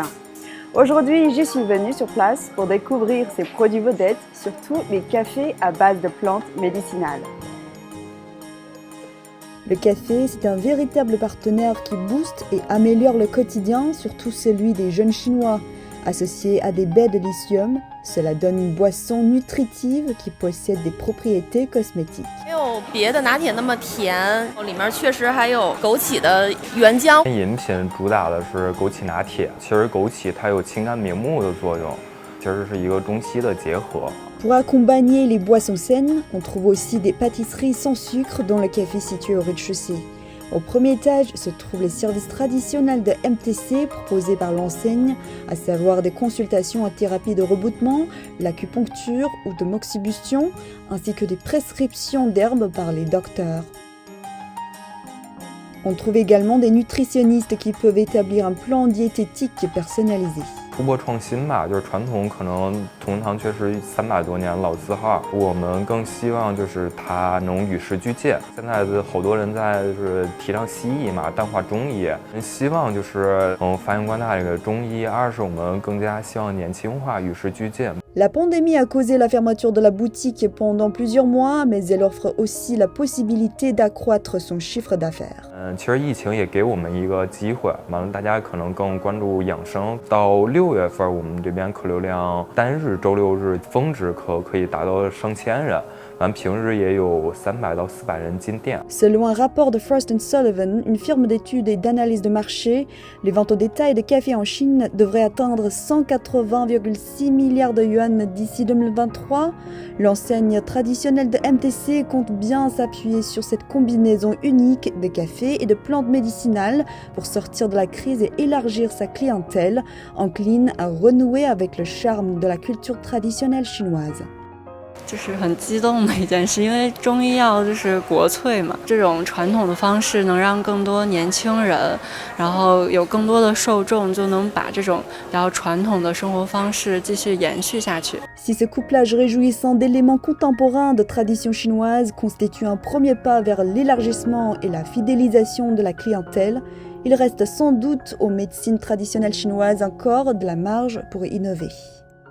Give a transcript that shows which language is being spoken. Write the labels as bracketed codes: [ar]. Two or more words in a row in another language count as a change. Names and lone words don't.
[fr] Aujourd'hui, j'y suis venue sur place pour découvrir ses produits vedettes, surtout les cafés à base de plantes médicinales. Le café, c'est un véritable partenaire qui booste et améliore le quotidien, surtout celui des jeunes Chinois. Associé à des baies de lithium, cela donne une boisson nutritive qui possède des propriétés cosmétiques. [zh] 没有别的拿铁那么甜，里面确实还有枸杞的原浆。饮品主打的是枸杞拿铁，其实枸杞它有清肝明目的作用，其实是一个中西的结合。 [fr] Pour accompagner les boissons saines, on trouve aussi des pâtisseries sans sucre dans le café situé au rez-de-chaussée. Au premier étage se trouvent les services traditionnels de MTC proposés par l'enseigne, à savoir des consultations en thérapie de rebootement, l'acupuncture ou de moxibustion, ainsi que des prescriptions d'herbes par les docteurs. On trouve également des nutritionnistes qui peuvent établir un plan diététique personnalisé. [zh] 突破创新吧，就是传统可能同仁堂确实300多年老字号，我们更希望就是它能与时俱进。现在的好多人在就是提倡西医嘛，淡化中医，希望就是发扬光大这个中医。二是我们更加希望年轻化，与时俱进。 [fr] La pandémie a causé la fermeture de la boutique pendant plusieurs mois, mais elle offre aussi la possibilité d'accroître son chiffre d'affaires. [zh] 其实疫情也给我们一个机会，完了大家可能更关注养生。到6月份，我们这边客流量单日周6日峰值可以达到上千人。平日也有300到400人进店。 [fr] Selon un rapport de Frost & Sullivan, une firme d'études et d'analyse de marché, les ventes au détail de café en Chine devraient atteindre 180,6 milliards de yuan d'ici 2023. L'enseigne traditionnelle de MTC compte bien s'appuyer sur cette combinaison unique de café et de plantes médicinales pour sortir de la crise et élargir sa clientèle, encline à renouer avec le charme de la culture traditionnelle chinoise. [zh] 就是很激动的一件事，因为中医药就是国粹嘛，这种传统的方式能让更多年轻人，然后有更多的受众，就能把这种比较传统的生活方式继续延续下去。 [fr] Si ce couplage réjouissant d'éléments contemporains de tradition chinoise constitue un premier pas vers l'élargissement et la fidélisation de la clientèle, il reste sans doute aux médecines traditionnelles chinoises encore de la marge pour innover.